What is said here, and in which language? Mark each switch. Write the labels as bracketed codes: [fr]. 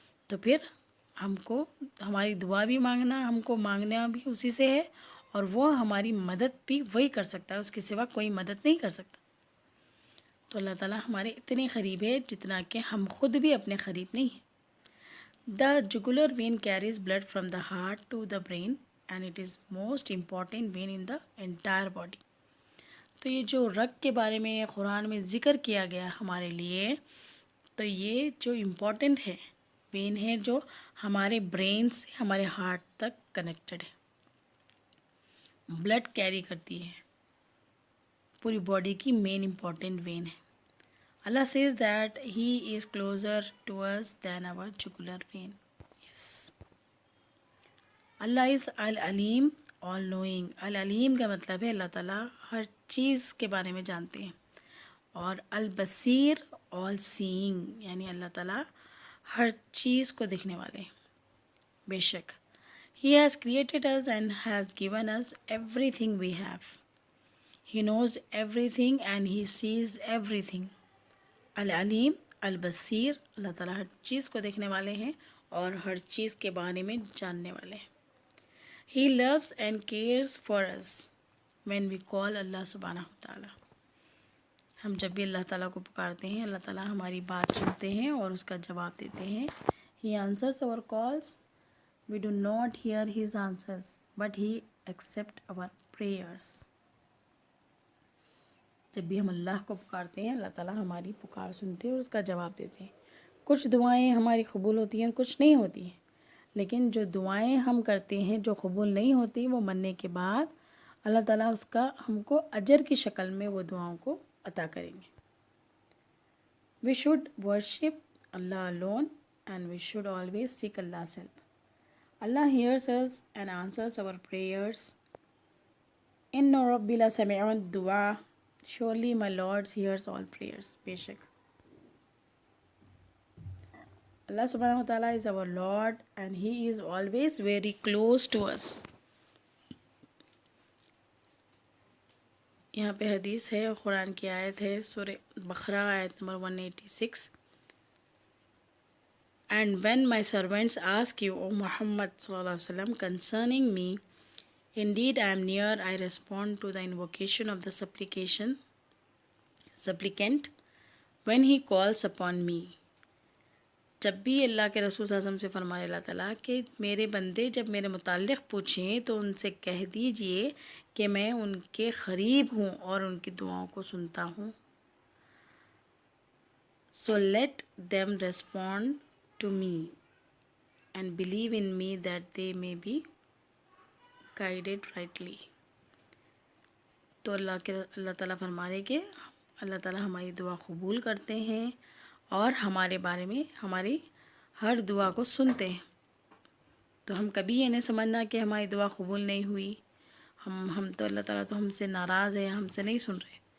[ur] تو پھر ہم کو ہماری دعا بھی مانگنا، ہم کو مانگنا بھی اسی سے ہے، اور وہ ہماری مدد بھی وہی کر سکتا ہے، اس کے سوا کوئی مدد نہیں کر سکتا. تو اللہ تعالیٰ ہمارے اتنے قریب ہے جتنا کہ ہم خود بھی اپنے قریب نہیں ہیں. [en] The jugular vein carries blood from the heart to the brain and it is most important vein in the entire body. [ur] تو یہ جو رگ کے بارے میں قرآن میں ذکر کیا گیا ہمارے لیے، تو یہ جو امپورٹنٹ ہے وین ہے جو ہمارے برین سے ہمارے ہارٹ تک کنیکٹڈ ہے، بلڈ کیری کرتی ہے، پوری باڈی کی مین امپورٹنٹ وین ہے. [en] Allah says that he is closer to us than our jugular vein. Yes. Allah is al-alim, all knowing. [ur] al-alim کا مطلب ہے اللہ تعالیٰ ہر چیز کے بارے میں جانتے ہیں، اور al-basir [en] all seeing، [ur] یعنی اللہ تعالیٰ ہر چیز کو دیکھنے والے ہیں. بے شک [en] He has created us and has given us everything we have. He knows everything and he sees everything. [ur] العلیم البصیر، اللہ تعالیٰ ہر چیز کو دیکھنے والے ہیں اور ہر چیز کے بارے میں جاننے والے ہیں. [en] He loves and cares for us when we call Allah سبحانہ وتعالیٰ. [ur] ہم جب بھی اللہ تعالیٰ کو پکارتے ہیں اللہ تعالیٰ ہماری بات سنتے ہیں اور اس کا جواب دیتے ہیں. [en] He answers our calls. We do not hear his answers but he accepts our prayers. [ur] جب بھی ہم اللہ کو پکارتے ہیں اللہ تعالیٰ ہماری پکار سنتے ہیں اور اس کا جواب دیتے ہیں. کچھ دعائیں ہماری قبول ہوتی ہیں، کچھ نہیں ہوتی ہیں، لیکن جو دعائیں ہم کرتے ہیں جو قبول نہیں ہوتی، وہ مرنے کے بعد اللہ تعالیٰ اس کا ہم کو اجر کی شکل میں وہ دعاؤں کو عطا کریں گے. [en] We should worship Allah alone and we should always seek Allah's help. Allah hears us and answers our prayers. [ar] Inna Rabbi la sami'un du'a. [en] Surely my Lord hears all prayers. [ur] بے شک [en] Allah subhanahu wa ta'ala is our Lord and He is always very close to us. [ur] یہاں پہ حدیث ہے اور قرآن کی آیت ہے سورہ بقرہ آیت number 186. [en] And when my servants ask you, O Muhammad sallallahu alaihi wasallam, concerning me, indeed I am near, I respond to the invocation of the supplicant when he calls upon me. [ur] جب بھی اللہ کے رسول صلی اللہ علیہ وسلم سے فرمائے اللہ تعالیٰ کہ میرے بندے جب میرے متعلق پوچھیں تو ان سے کہہ دیجئے کہ میں ان کے قریب ہوں اور ان کی دعاؤں کو سنتا ہوں. [en] So let them respond to me and believe in me that they may be guided rightly. [ur] تو اللہ تعالیٰ فرما رہے کہ اللہ تعالیٰ ہماری دعا قبول کرتے ہیں اور ہمارے بارے میں ہماری ہر دعا کو سنتے ہیں. تو ہم کبھی یہ نہیں سمجھنا کہ ہماری دعا قبول نہیں ہوئی، ہم تو اللہ تعالیٰ تو ہم سے ناراض ہے، ہم سے نہیں سن رہے.